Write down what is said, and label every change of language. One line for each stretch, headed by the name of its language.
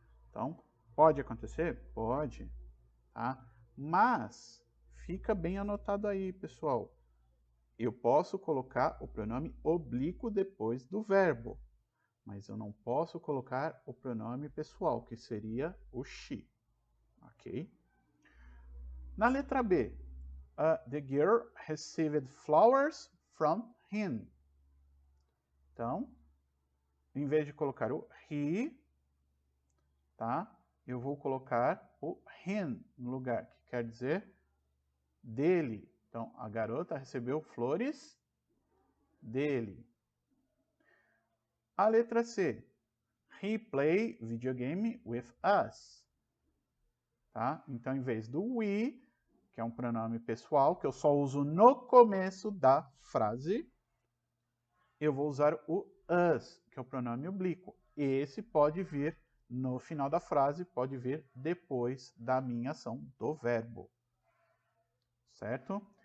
Portuguese: Então, pode acontecer? Pode. Tá? Mas fica bem anotado aí, pessoal. Eu posso colocar o pronome oblíquo depois do verbo, mas eu não posso colocar o pronome pessoal, que seria o she, ok? Na letra B,
English: the girl received flowers from him.
Portuguese: Então, em vez de colocar o he, tá? Eu vou colocar o him no lugar, que quer dizer dele. Então, a garota recebeu flores dele. A letra C,
English: he play video game with us.
Portuguese: Tá? Então, em vez do we, que é um pronome pessoal, que eu só uso no começo da frase, eu vou usar o us, que é o pronome oblíquo. Esse pode vir no final da frase, pode vir depois da minha ação do verbo. Certo?